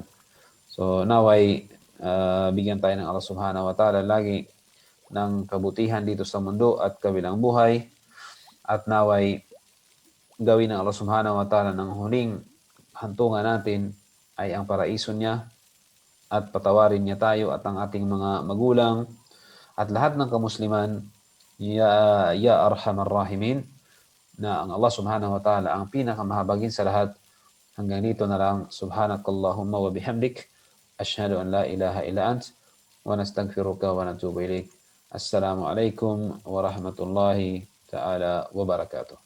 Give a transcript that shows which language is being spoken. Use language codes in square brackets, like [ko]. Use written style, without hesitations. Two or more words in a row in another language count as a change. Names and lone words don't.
[tl] So naway bigyan tayo ng [ar] الله سبحانه وتعالى [tl] lagi ng kabutihan dito sa mundo at kabilang buhay, at naway gawin ng [ar] الله سبحانه وتعالى [tl] ng huling hantungan natin ay ang paraiso niya, at patawarin niya tayo at ang ating mga magulang at lahat ng kamusliman, [ar] يا أرحم الراحمين. [tl] na ang [ar] الله سبحانه وتعالى [tl] ang pinakamahabagin sa lahat. Hanggang dito na lang. [ar] سبحانك اللهم وبحمدك أشهد أن لا إله إلا أنت. ونستغفرك ونتوب إليك. السلام عليكم ورحمة الله تعالى وبركاته.